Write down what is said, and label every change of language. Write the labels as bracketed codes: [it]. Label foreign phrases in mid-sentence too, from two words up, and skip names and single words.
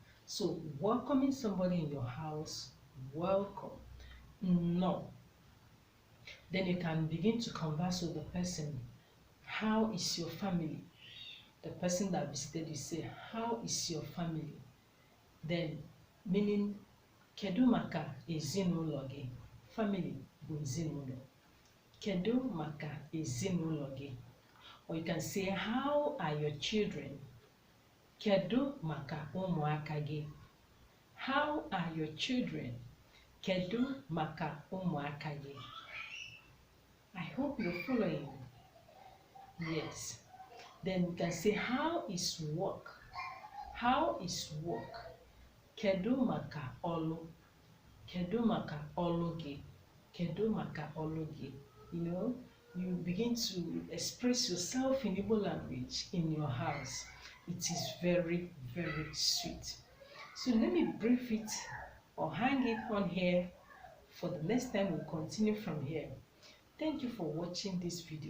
[en] So welcoming somebody in your house, welcome. No. Then you can begin to converse with the person. How is your family? The person that visited you say, how is your family? Then meaning, [ig] kedu maka ezinụlọ gị? Family bụ ezinụlọ. Kedu maka ezinụlọ gị? [en] Or you can say, how are your children? [ig] Kedu maka ụmụaka gị? [en] How are your children? [ig] Kedu maka ụmụaka gị? [en] I hope you're following. Yes. Then you can say, how is work? How is work? [ig] Kedu maka ọlụ? Kedu maka ọlụ gị? Kedu maka ọlụ gị? [en] You know, you begin to express yourself in Igbo language in your house. It is very, very sweet. So let me brief it or hang it on here for the next time. We'll continue from here. Thank you for watching this video.